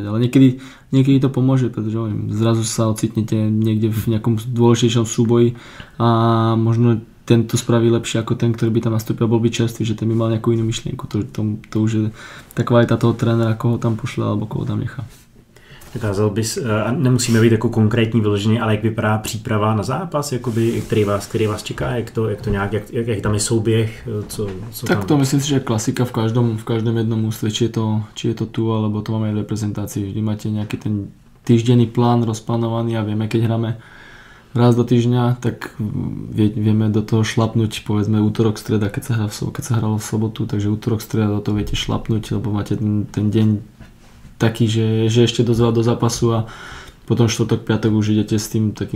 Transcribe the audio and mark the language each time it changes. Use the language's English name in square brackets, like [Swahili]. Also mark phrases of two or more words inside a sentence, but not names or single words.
[Slovak] Ale niekedy to pomôže, pretože zrazu sa ocitnete niekde v nejakom dôležitejšom súboji a možno ten to spraví lepšie ako ten, ktorý by tam nastúpil, bol by čerstvý, že ten by mal nejakú inú myšlienku. To už je tá kvalita toho trénera, koho tam pošle alebo koho tam nechá. [Czech] Dokázal bys, nemusíme být jako konkrétní vyloženě, ale jak vypadá příprava na zápas, jakoby, který vás čeká, jak to nějak, jak tam je souběh, co tak tam... [Slovak] to myslím si, že klasika v každom jednom ústve, či je to tu, alebo to máme aj v reprezentácii. Vždy máte nejaký ten týždenný plán rozplánovaný a vieme, keď hráme raz do týždňa, tak vieme do toho šlapnúť, povedzme útorok, streda, keď sa hralo v sobotu, takže útorok, streda do toho viete šlapnúť, lebo máte ten deň taký, že ešte dosť veľa do zápasu a potom štvrtok, piatok už idete s tým